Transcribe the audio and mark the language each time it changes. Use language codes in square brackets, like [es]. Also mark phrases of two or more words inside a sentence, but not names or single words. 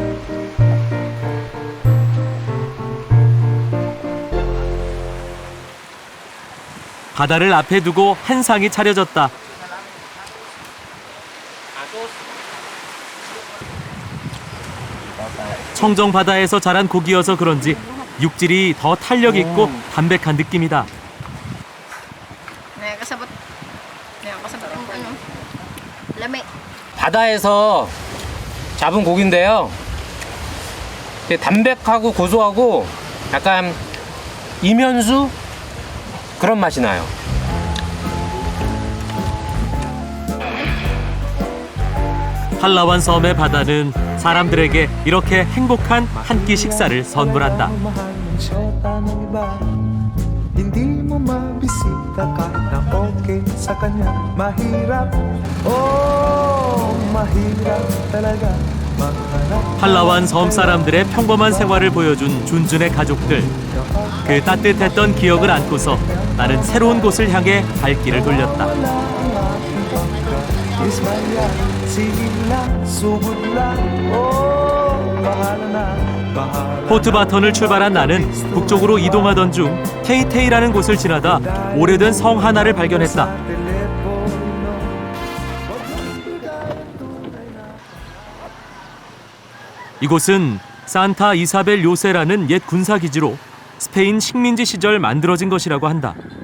[ko] 바다를 앞에 두고 한 상이 차려졌다. 청정 바다에서 자란 고기여서 그런지 육질이 더 탄력 있고 담백한 느낌이다. [ceb] Nè, kasabot. Nè, kasabot ang ano. Lamig. [ko] 바다에서 잡은 고기인데요. 되게 담백하고 고소하고 약간 이면수 그런 맛이 나요. 팔라완 섬의 바다는 사람들에게 이렇게 행복한 한 끼 식사를 선물한다. [tl] Hindi mo mabisita ka na okay sa kanya. Mahirap, oh, mahirap talaga maghanap. [ko] 팔라완 섬 사람들의 평범한 생활을 보여준 준준의 가족들. 그 따뜻했던 기억을 안고서 나는 새로운 곳을 향해 발길을 돌렸다. [ceb] Ismaya, sige lang, sugod lang, oh, bahala na, bahala. [ko] 포트바턴을 출발한 나는 북쪽으로 이동하던 중 테이테이라는 곳을 지나다 오래된 성 하나를 발견했다. 이곳은 산타 이사벨 요새라는 옛 군사기지로 스페인 식민지 시절 만들어진 것이라고 한다.